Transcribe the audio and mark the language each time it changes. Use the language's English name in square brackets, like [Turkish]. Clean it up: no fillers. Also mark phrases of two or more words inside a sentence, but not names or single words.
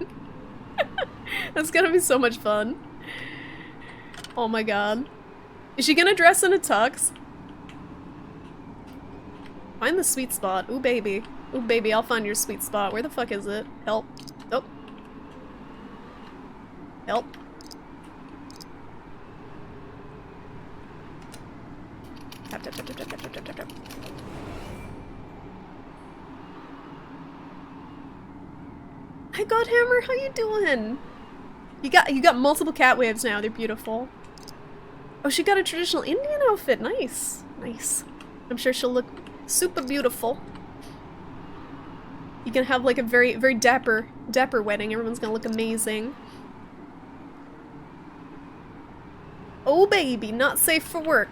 [English] That's gonna be so much fun. Oh my god. Is she gonna dress in a tux? Find the sweet spot. Ooh baby. Ooh baby, I'll find your sweet spot. Where the fuck is it? Help. Oh. Help. Tap, tap, tap, tap, tap, tap, tap, tap, tap. Hi Godhammer, how you doing? You got multiple cat waves now, they're beautiful. Oh, she got a traditional Indian outfit. Nice. Nice. I'm sure she'll look super beautiful. You can have like a very, very dapper wedding. Everyone's gonna look amazing. Oh baby, not safe for work.